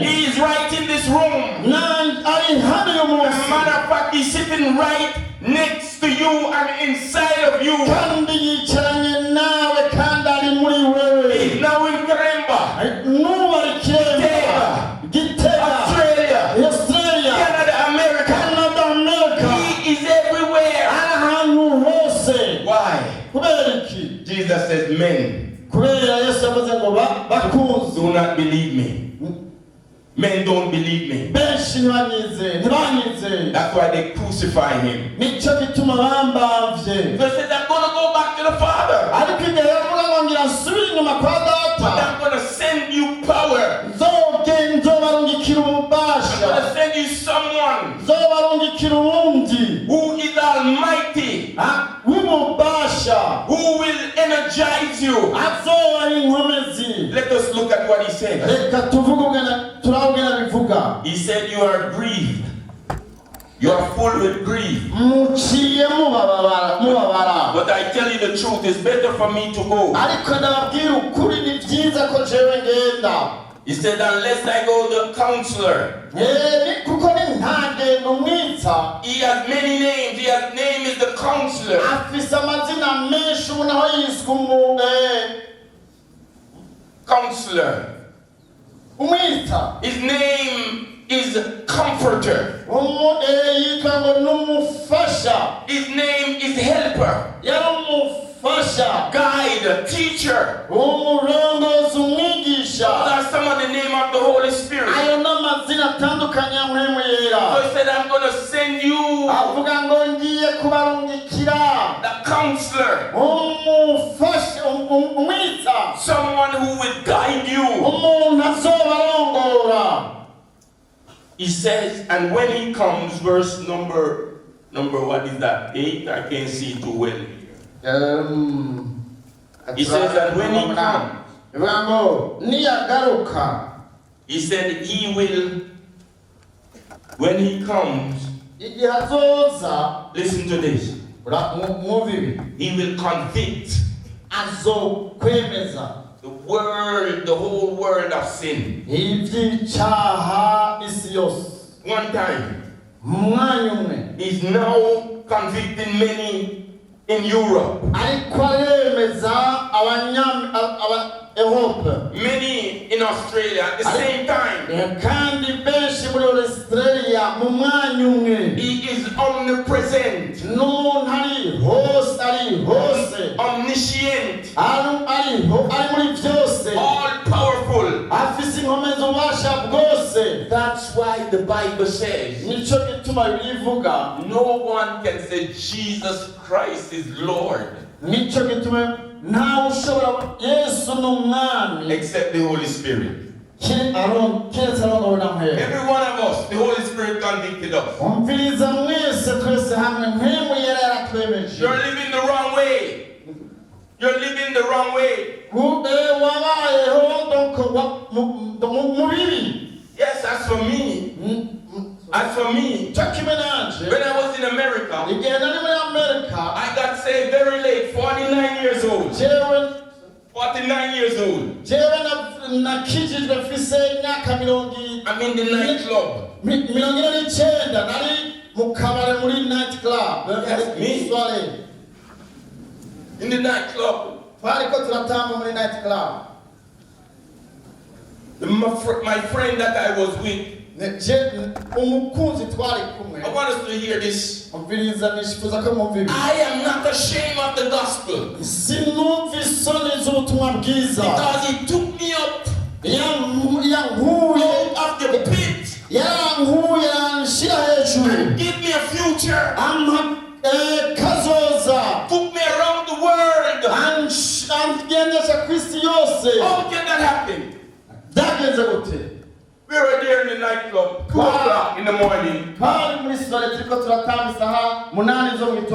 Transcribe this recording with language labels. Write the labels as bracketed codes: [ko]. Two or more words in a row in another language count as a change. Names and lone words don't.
[en] He is right in this room. [rn] Ari hano uyu munsi. [en] As a matter of fact, he's sitting right next to you and inside of you. [rn] kandi yicaranye nawe kandi ari muri wewe. [en] He's now in Kiremba, [rn] n'ubu ari Kiremba, Gitega, Australia, [en] Canada, America. He is everywhere. [rn] ari ahantu hose. [en] Why? [rn] kubera iki? [en] Jesus says, men, [rn] kubera Yesu yavuze ngo bakunze. [en] do not believe me. Men don't believe me. [rn] benshi ntibanyizeye. [en] That's why they crucify him. [rn] nicyo gituma bambavye. [en] They said, I'm going to go back to the Father. [rn] ariko igihe yavuga ngo ngira nsubire inyuma kwa [en] But [rn] data, [en] I'm going to send you power. [rn] nzobarungikira [en] I'm [rn] ububasha, [en] going to send you someone [rn] nzobarungikira uwundi [en] who is almighty, [rn] w'ububasha, [en] who will energize you. [rn] azoba ari inkomezi. [en] Let us look at what he said. [rn] reka tuvuge turabwira bivuga. [en] He said, you are grieved. You are full with grief. [rn] muciye mubabara. [en] But I tell you the truth, it's better for me to go. [rn] ariko ndababwira ukuri, ni byiza ko jewe ngenda. [en] He said, unless I go to the counselor. [rn] kuko ni ntagenda umwitsa. [en] He has many names. His name is the counselor. [rn] afise amazina menshi, umuntu aho yiswe [en] Counselor. [rn] umwitsa. [en] His name is comforter. [rn] yitwa ngo n'umufasha. [en] His name is helper. [rn] yari umufasha, [en] Guide, teacher. [rn] umurongozi, umwigisha. [en] Those are some of the name of the Holy Spirit. [rn] ayo n'amazina atandukanye ya mpwemu yera. [en] So he said, I'm going to send you [rn] avuga ngo ngiye kubarungikira [en] the counselor. [rn] umufasha, umwitsa, [en] Someone who will guide you. [rn] umuntu azobarongora. [en] He says, and when he comes, verse number what is that? 8? I can't see too well here. He says, and when he comes, [rn] niyagaruka, [en] he said he will, when he comes, [rn] igihe azoza, [en] listen to this, [rn] mubibi, [en] he will convict [rn] azokwemeza [en] the world, the whole world of sin. [rn] ivy'icyaha isi yose. [en] One time, [rn] mwanya umwe, [en] he's now convicting many in Europe. [rn] ariko aremeza Europe, [en] Many in Australia at the same time. [rn] kandi benshi muri Australia mu mwanya umwe. [en] He is omnipresent, [rn] n'umuntu ari hose, [en] omniscient, [rn] ari muri byose, [en] all powerful. [rn] afise inkomezi, ububasha bwose. [en] That's why the Bible says [rn] nicyo gituma bivuga, [en] no one can say Jesus Christ is Lord [rn] nicyo gituma ntawe ushobora Yesu n'umwami [en] except the Holy Spirit. [rn] keretse arongowe na mpwemu. [en] Every one of us, the Holy Spirit convicted us. [rn] umviriza mwese twese hamwe, mpwemu yera yaratwemeje. [en] You're living the wrong way. You're living the wrong way. [rn] wabayeho mu bibi. [en] Yes, as for me, when I was in America, [rn] igihe nari muri Amerika, [en] I got saved very late, 49 years old. 49 years old. [rn] jewe nakijijwe mfise imyaka [en] I'm in the nightclub. [rn] 29. nari mu kabare muri [en] night club. That's me. In the nightclub. [rn] twariko turatamba muri [en] night club. My friend that I was with, [rn] umukunzi twari kumwe. [en] I want us to hear this. [rn] umviriza nishifuza ko mumvira. [en] I am not ashamed of the gospel. [rn] sinumva isoni z'ubutumwa bwiza. [en] Because he took me up [rn] yankuye [en] out of the pit [rn] yankuye anshira hejuru. [en] and give me a future. [rn] kazoza. [en] Took me around the world. [rn] angendesha kw'isi yose. [en] How can that happen? [rn] byagenze gute? [en] We were there in the nightclub, 2 o'clock in the morning. [rn] hari muri sitade turiko turatanga isaha 8 zo mu